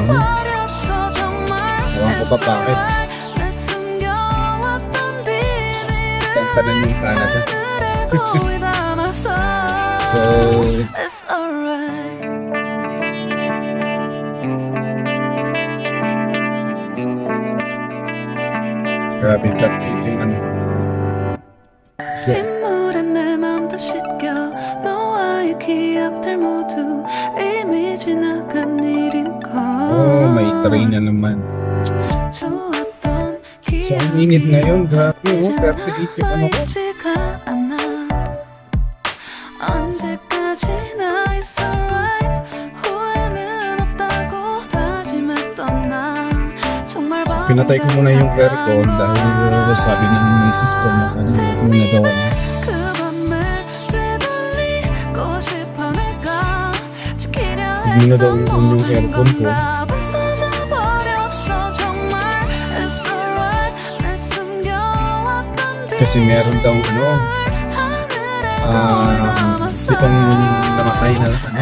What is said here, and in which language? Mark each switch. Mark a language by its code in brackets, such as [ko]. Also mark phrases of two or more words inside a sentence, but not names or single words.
[tl] Ewan ko pa bakit. Kanta na yung Canada. So, grabe, 38 yung ano. So, [ko] 내 맘도 씻겨 너와의 기억들 모두 이미 지나간 일인 걸. [tl] oh, may train na naman. So, ang init ngayon, grabe, 38 yung ano ko. [ko] 언제까지나 [en] it's alright [ko] 후회는 없다고 다짐했던 나 정말 [tl] pinatay ko muna yung aircon dahil sabi ng misis ko na ano yung nagawa niya. Hindi na daw yung aircon ko. Kasi meron daw ano pitong namatay na ano.